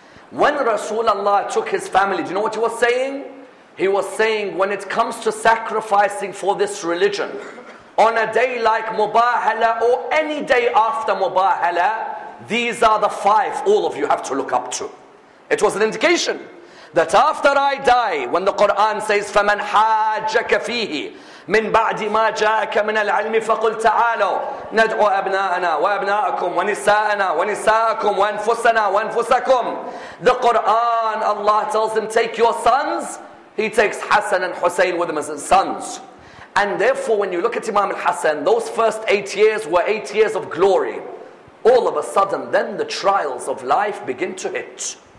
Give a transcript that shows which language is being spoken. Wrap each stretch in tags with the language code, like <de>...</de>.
<en>When Rasulullah took his family, do you know what he was saying? He was saying, when it comes to sacrificing for this religion, on a day like Mubahala or any day after Mubahala, these are the 5 all of you have to look up to. It was an indication that after I die, when the Quran says,</en> <ar>فَمَنْ حَاجَّكَ فِيهِ من بعد ما جاءك من العلم فقل تعالوا ندعو أبناءنا وأبناءكم ونساءنا ونساءكم وأنفسنا وأنفسكم.</ar> <en>The Quran, Allah tells him, take your sons. He takes Hassan and Hussein with him as his sons. And therefore, when you look at Imam Hassan, those first 8 years were 8 years of glory. All of a sudden, then the trials of life begin to hit.</en>